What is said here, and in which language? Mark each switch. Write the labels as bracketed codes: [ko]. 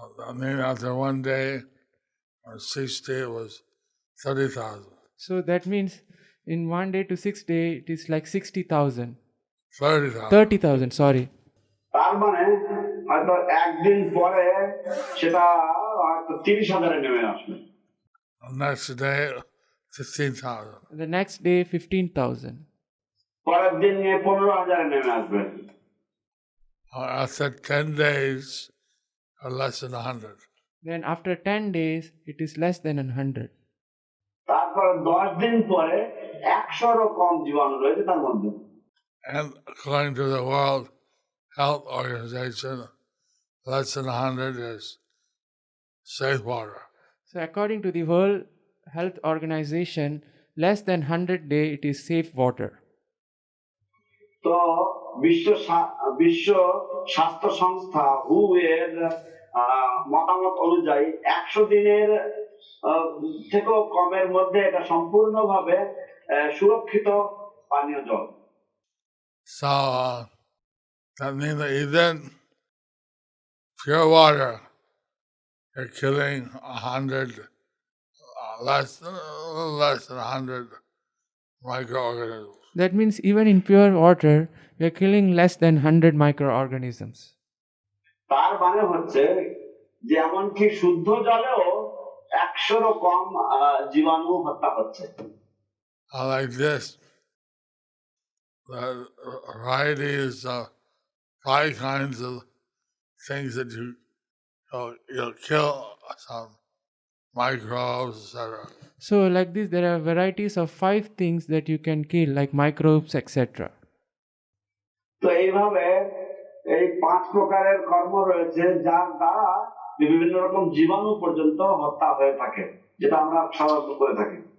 [en] I mean, after 1 day or 6 days, it was 30,000. So that means in 1 day to 6 days, it is like 60,000. 30,000. 30,000, sorry. [bn] তার মানে হয়তো একদিন পরে সেটা হয়তো 30,000 নেমে আসবে। [en] Next day, 15,000. The next day, 15,000. [bn] পরের দিন 15,000 নেমে আসবে। [en] After 10 days, less than 100. Then after 10 days, it is less than 100. [bn] তারপর 10 দিন পরে 100-রও কম জীবাণু রয়েছে তার মধ্যে। [en] And according to the World Health Organization, less than 100 is safe water. So according to the World Health Organization, less than 100 day, it is safe water. [bn] তো বিশ্ব স্বাস্থ্য সংস্থা WHO এর মতামত অনুযায়ী 100 দিনের থেকেও কমের মধ্যে এটা সম্পূর্ণভাবে সুরক্ষিত পানীয় জল। [en] So that means that even pure water, you're killing 100, less than 100 microorganisms. That means even in pure water, we are killing less than 100 microorganisms. [bn] তার মানে হচ্ছে যে এমনকি শুদ্ধ জলেও 100 কম জীবাণু হত্যা হচ্ছে। [en] Like this, the varieties of 5 kinds of things that you'll kill some microbes, etc. So, like this, there are varieties of 5 things that you can kill, like microbes, etc. [bn] তো এইভাবে এই 5 প্রকারের কর্ম রয়েছে যার দ্বারা বিভিন্ন রকম জীবাণু পর্যন্ত হত্যা হয়ে থাকে, যেটা আমরা সাধারণত করে থাকি।